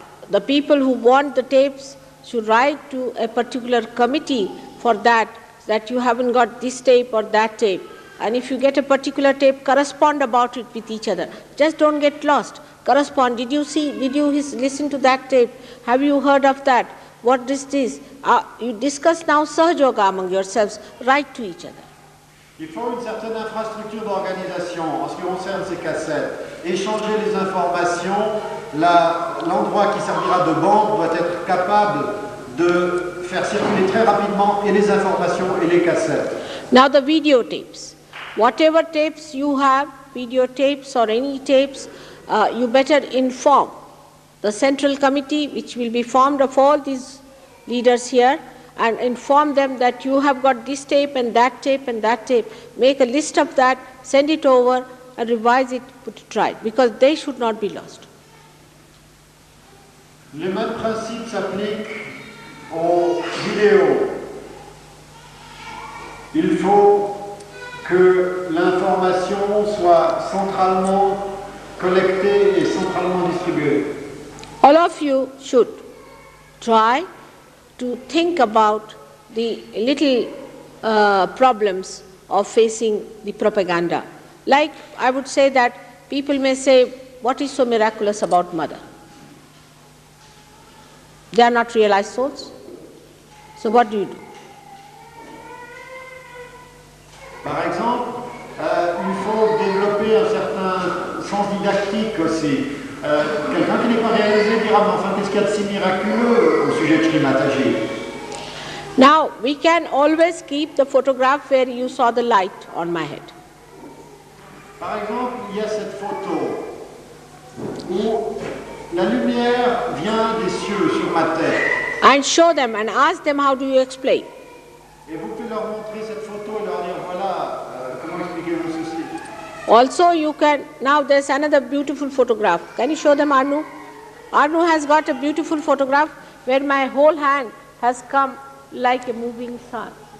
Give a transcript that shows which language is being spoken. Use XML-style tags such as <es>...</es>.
<en>The people who want the tapes should write to a particular committee for that you haven't got this tape or that tape. And if you get a particular tape, correspond about it with each other. Just don't get lost. Correspond. Did you listen to that tape? Have you heard of that? What is this? You discuss now Sahaja Yoga among yourselves. Write to each other.</en> <fr>Il faut une certaine infrastructure d'organisation en ce qui concerne ces cassettes. Échanger les informations, l'endroit qui servira de banque doit être capable de faire circuler très rapidement et les informations et les cassettes.</fr> <en>Now the videotapes. Whatever tapes you have, videotapes or any tapes, you better inform the central committee, which will be formed of all these leaders here, and inform them that you have got this tape and that tape and that tape. Make a list of that, send it over and revise it, put it right, because they should not be lost.</en> <fr>Les mêmes principes s'appliquent aux vidéos. Il faut que l'information soit centralement collectée et centralement distribuée.</fr> <en>All of you should try to think about the little problems of facing the propaganda. Like I would say that people may say, what is so miraculous about Mother? They are not realized souls. So what do you do?</en> <fr>Par exemple, il faut développer un certain sens didactique aussi. Quelqu'un qui n'est pas réalisé dira, mais enfin, qu'est-ce qu'il y a de si miraculeux au sujet de Shri Mataji?</fr> <en>Now, we can always keep the photograph where you saw the light on my head.</en> <fr>Par exemple, il y a cette photo où la lumière vient des cieux sur ma tête.</fr> <en>And show them and ask them, how do you explain?</en> <fr>Et vous pouvez leur montrer cette photo et leur dire, voilà, comment expliquez-vous ceci?</fr> <en>Also, you can, now there's another beautiful photograph. Can you show them, Arnu? Arnu has got a beautiful photograph where my whole hand has come like a moving sun.</en>